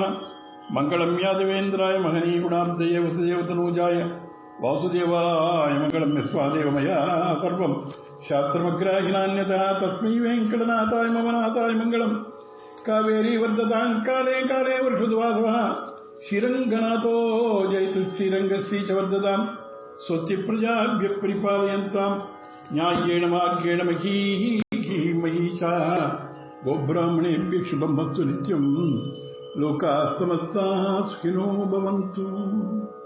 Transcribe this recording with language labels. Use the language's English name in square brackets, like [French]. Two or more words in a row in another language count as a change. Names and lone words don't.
[Sanskrit] मङ्गलं यादवेन्द्राय महनी गुणाब्धये वसुदेवतनूजाय वासुदेवाय मङ्गलं यस्यादेवमया सर्वं शास्त्रमग्राहिनान्यथा तस्मै वेङ्कटनाथाय ममनाथाय मङ्गलम्. कावेरी वर्धतां काले काले वर्षतुवासवः श्रीरङ्गनाथो जयतु श्रीरङ्गश्रीश्च वर्धताम् स्वस्ति प्रजाभ्यः परिपालयन्ताम् न्याय्येन मार्गेण महीषा गोब्राह्मणेभ्यः शुभमस्तु नित्यम् लोकाः समस्ताः सुखिनो भवन्तु.